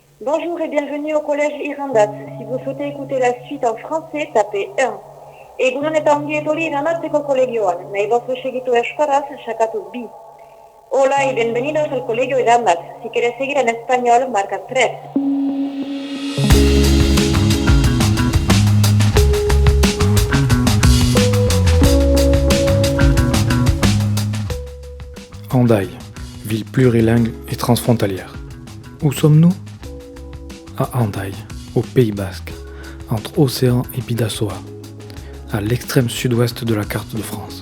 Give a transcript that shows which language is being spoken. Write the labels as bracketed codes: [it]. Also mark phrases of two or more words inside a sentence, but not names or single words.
[fr] Bonjour et bienvenue au collège Irandat. Si vous souhaitez écouter la suite en français, tapez 1. [eu] Egunon eta ongi etorri Irandatzeko kolegioan. Nahi bazu segitu euskaraz, sakatu bi. [es] Hola y bienvenidos al colegio Irandat. Si quieres seguir en español, marca 3. [fr] Hendaye, ville plurilingue et transfrontalière. Où sommes-nous ? À Hendaye, au Pays Basque, entre Océan et Bidasoa, à l'extrême sud-ouest de la carte de France.